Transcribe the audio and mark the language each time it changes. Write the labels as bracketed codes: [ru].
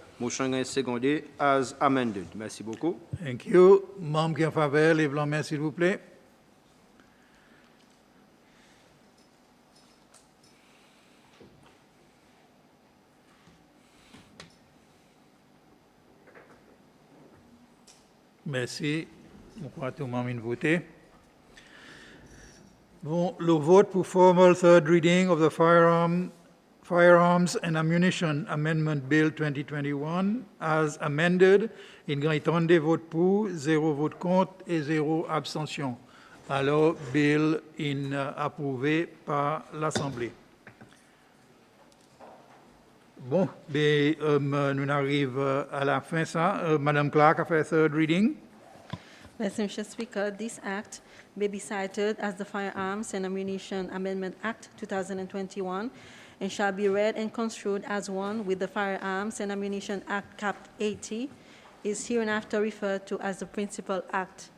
[fr] Motion est secondé [en] as amended. [fr] Merci beaucoup. [en] Thank you. [fr] Membres qui en faveur, lèvez la main, s'il vous plaît. Merci. Je crois que tout le monde a voté. Bon, le vote pour [en] formal third reading of the Firearms and Ammunition Amendment Bill 2021 as amended. [fr] Il y a autant de votes pour, 0 vote contre et 0 abstention. Alors, bill est approuvé par l'Assemblée. Bon, nous arrivons à la fin, ça. Madame Clark a fait third reading. [en] Mr. Speaker, this act may be cited as the Firearms and Ammunition Amendment Act 2021, and shall be read and construed as one with the Firearms and Ammunition Act Cap 80, is hereinafter referred to as the principal act.